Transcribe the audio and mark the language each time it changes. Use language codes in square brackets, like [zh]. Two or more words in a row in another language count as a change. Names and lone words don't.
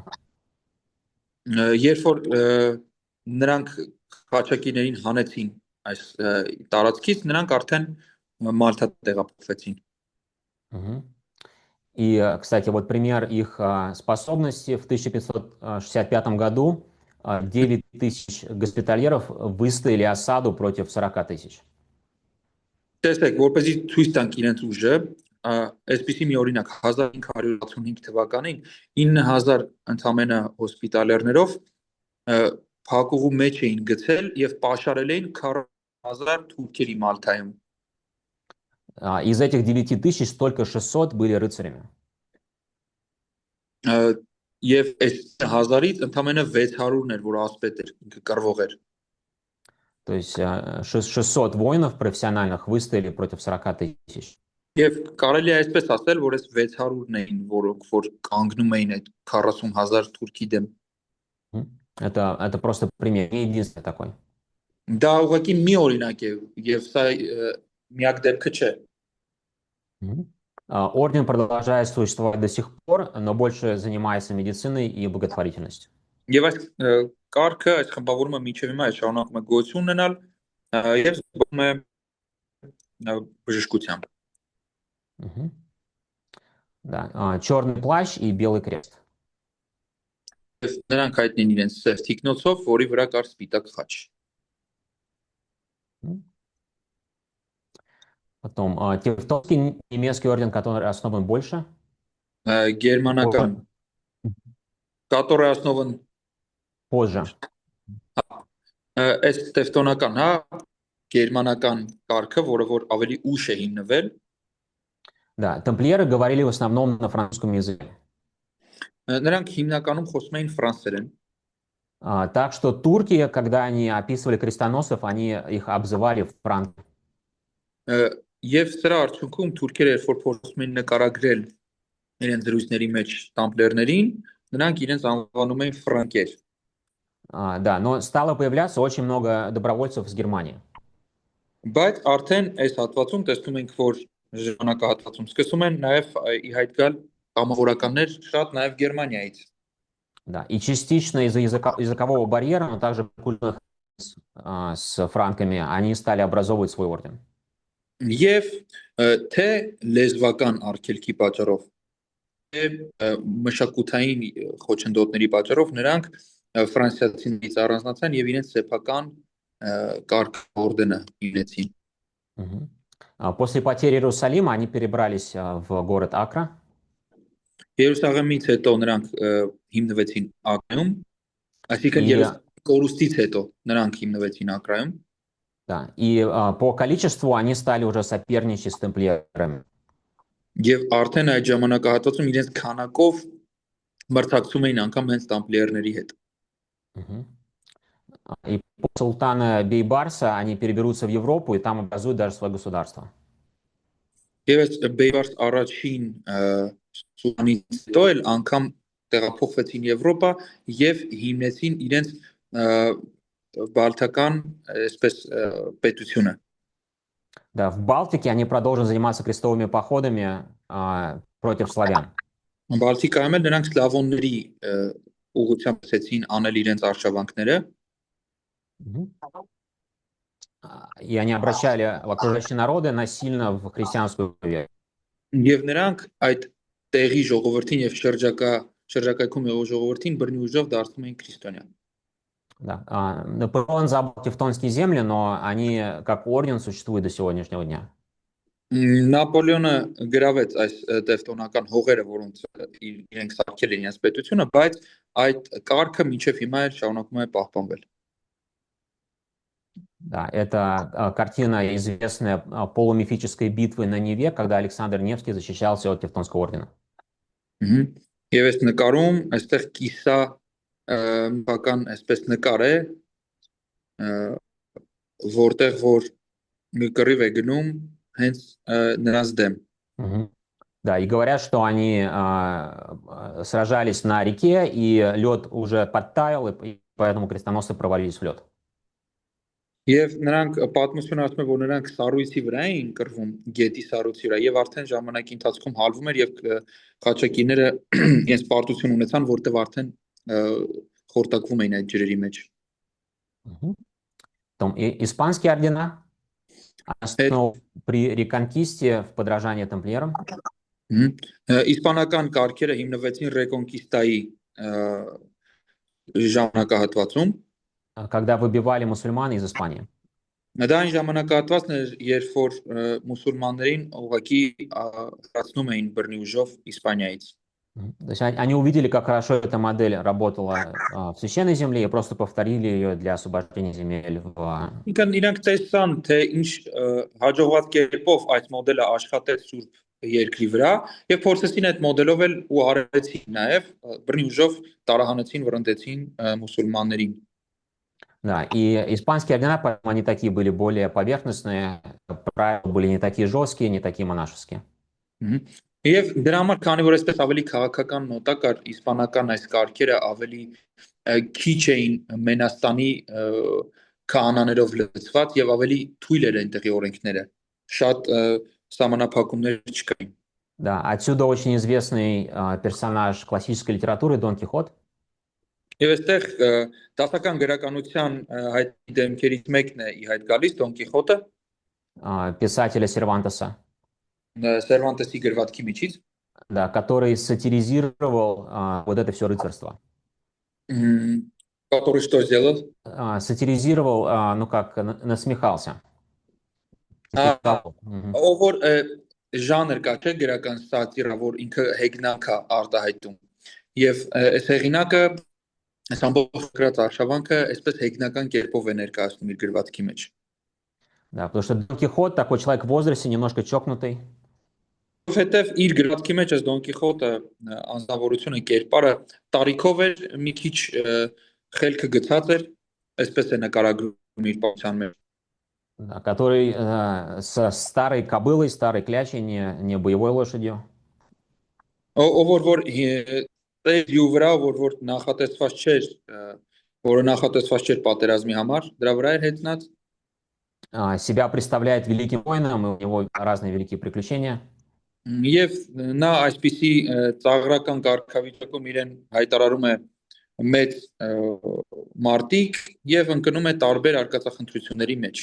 [hy] Երբ որ նրանք խաչակիներին հանեցին այս տարածքից, նրանք արդեն Մալթա տեղափոխվեցին։ [ru] И, кстати, вот пример их способности. В 1565 году 9 тысяч госпитальеров выстояли осаду против 40 тысяч. [hy] Տեսեք, որպեսզի ցույց տանք իրենց ուժը, այսպիսի մի օրինակ 1565 թվականին 9000 ընդամենը հոսպիտալերներով փակուղու մեջ էին գցել եւ պաշարել էին 40000 թուրքերի Մալթայում։ [ru] Из этих 9 тысяч только 600 были рыцарями. [hy] Եվ այս 1000-ից ընդամենը 600-ն էր, որ ասպետ էր, ինքը կռվող էր։ [ru] То есть 600 воинов профессиональных выстояли против 40 тысяч. [hy] Եվ կարելի է այսպես ասել, որ այս 600-ն էին, որոնք որ կանգնում էին այդ 40000 թուրքի դեմ։ [ru] Это просто пример, не единственный такой. [hy] Դա ուղղակի մի օրինակ է, եւ սա միակ դեպքը չէ։ [ru] Орден продолжает существовать до сих пор, но больше занимается медициной и благотворительностью. [hy] Եվ այս կարգը, այս խմբավորումը միջև հիմա է շարունակում է գոյություն ունենալ եւ զբաղվում է բժշկությամբ։ [ru] Да, черный плащ и белый крест. [hy] Նրանք հայտնի են իրենց սև թիկնոցով, որի վրա կար սպիտակ խաչ։ [ru] Потом Тевтонский немецкий орден, который основан больше. Գերմանական, который основан позже. [hy] Այս տևտոնական, հա, գերմանական կարգը, որը որ ավելի ուշ է հիմնվել։ [ru] Да, тамплиеры говорили в основном на французском языке. [hy] Նրանք հիմնականում խոսում էին ֆրանսերեն։ [ru] Так что турки, когда они описывали крестоносцев, они их обзывали франки. [hy] Եվ սրա արդյունքում թուրքերը երբ որ փորձում են նկարագրել իրենց զրույցների մեջ տամպլերներին, նրանք իրենց անվանում էին ֆրանկեր։ [ru] Да, но стало появляться очень много добровольцев из Германии. [hy] Բայց արդեն այս հատվածում տեսնում ենք, որ ժամանակահատվածում սկսում են նաև ի հայտ գալ կամավորականներ շատ նաև Գերմանիայից։ [ru] Да, и частично из-за языкового барьера, но также культурных с франками, они стали образовывать свой орден. [hy] Եվ թե լեզվական արգելքի պատճառով, թե մշակութային խոչընդոտների պատճառով նրանք ֆրանսիացիներից առանձնացան եւ իրենց սեփական կարգ օրդենը իրեցին։ Мгм. [ru] После потери Иерусалима они перебрались в город Акра. [hy] Երուսաղեմից հետո նրանք հիմնվեցին Ակրայում, այսինքն [ru] И, [hy] Երուսաղեմի կորուստից հետո նրանք հիմնվեցին Ակրայում։ [ru] да, и по количеству они стали уже соперничать с тамплиерами. [hy] Եվ արդեն այդ ժամանակահատվածում իրենց քանակով մրցակցում էին անգամ հենց տամպլիերների հետ։ Мгм. [ru] И после султана Бейбарса они переберутся в Европу и там образуют даже свое государство. [hy] Եվ այս Բեյբարս առաջին սուլտանից հետո էլ անգամ տեղափոխվեցին Եվրոպա եւ հիմնեցին իրենց բալթական այսպես պետությունը։ [ru] Да, в Балтике они продолжат заниматься крестовыми походами против славян. [hy] Բալթիկայում էլ նրանք սլավոնների ուղղությամբ սկսեցին անել իրենց արշավանքները Мгм. [ru] И они обращали окружающие народы насильно в христианскую веру. [hy] եւ նրանք այդ տեղի ժողովրդին եւ շրջակայքում եղող ժողովրդին բռնի ուժով դարձնում էին քրիստոնյա։ [ru] Да. Наполеон забрал Тевтонские земли, но они как орден существуют до сегодняшнего дня. [hy] Նապոլեոնը գրավեց այս տևտոնական հողերը, որոնց իրենք սարքել են իրենց պետությունը, բայց այդ կարգը մինչև հիմա էլ շարունակում է պահպանվել։ [ru] Да, это картина известная полумифической битвы на Неве, когда Александр Невский защищался от Тевтонского ордена. [hy] Եվ այս նկարում այստեղ կիսա բական այսպես նկար է, որտեղ որ մի կռիվ է գնում հենց նրանց դեմ։ Мгм. [ru] Да, и говорят, что они сражались на реке, и лед уже подтаял, и поэтому крестоносцы провалились в лед. [hy] Եվ նրանք պատմությունը ասում է, որ նրանք սառույցի վրա էին կռվում, գետի սառույցի վրա, եւ արդեն ժամանակի ընթացքում հալվում էր եւ խաչակիրները իրենց պարտություն ունեցան, որտեղ արդեն խորտակվում էին այդ ջրերի մեջ։ Мгм. [ru] Потом испанские ордена основаны при реконкисте в подражание тамплиерам. [hy] Իսպանական կարգերը հիմնվեցին ռեկոնկիստայի ժամանակահատվածում, [ru] когда выбивали мусульман из Испании. [hy] Դա այն ժամանակահատվածն էր, երբ որ մուսուլմաններին ուղղակի հրացնում էին բռնի ուժով Իսպանիայից։ [ru] То есть они увидели, как хорошо эта модель работала в священной земле и просто повторили ее для освобождения земель в... [hy] Իրանք տեսան, թե ինչ հաջողված կերպով այդ մոդելը աշխատեց Սուրբ երկրի վրա եւ փորձեցին այդ մոդելով էլ ու արեցին նաեւ բռնի ուժով տարահանեցին, վրընդեցին մուսուլմաններին։ [ru] Да, и испанские ордена, поэтому они такие были более поверхностные, правила были не такие жесткие, не такие монашеские. [hy] Եվ դրա համար, քանի որ այսպես ավելի քաղաքական նոտա կար, իսպանական այս կարգերը ավելի քիչ էին Մենաստանի քահանաներով լցված եւ ավելի թույլ էր այնտեղի օրենքները։ Շատ սահմանափակումներ չկային։ [ru] Да, отсюда очень известный персонаж классической литературы Дон Кихот. [hy] Եվ այստեղ դասական գրականության հայտնի դեմքերից мեկն է ի հայտ գալիս Դոն Կիխոտը, [ru] писателя Сервантеса. [hy] Սերվանտեսի գրվածքի միջից, [ru] да, который сатиризировал вот это все рыцарство. который что сделал? Сатиризировал, ну как, насмехался. [hy] Ով որ ժանր կա չէ գրական սատիրա, որ ինքը հեգնանք է արտահայտում։ Եվ այս հեղինակը այս ամբողջ գրած արշավանքը այսպես հեգնական կերպով է ներկայացնում իր գրվածքի մեջ։ [ru] Да, потому что Дон Кихот такой человек в возрасте, немножко чокнутый. [hy] Որովհետև իր գրվածքի մեջ այս Դոն Կիխոտը անձնավորությունը կերպարը տարիքով էր մի քիչ խելքը գցած էր, այսպես է նկարագրում իր պատմության մեջ։ [ru] да, который со старой кобылой, старой клячей, не боевой лошадью. [hy] Որ տեր յու վրա որ նախատեսված չէր, որը նախատեսված չէր պատերազմի համար, դրա վրա էր հեծնած [ru] Себя представляет великим воином, и у него разные великие приключения. [hy] եւ նա այսպիսի ծաղրական կարգավիճակում իրեն հայտարարում է մեծ մարտիկ եւ ընկնում է տարբեր արկածախնդրությունների մեջ։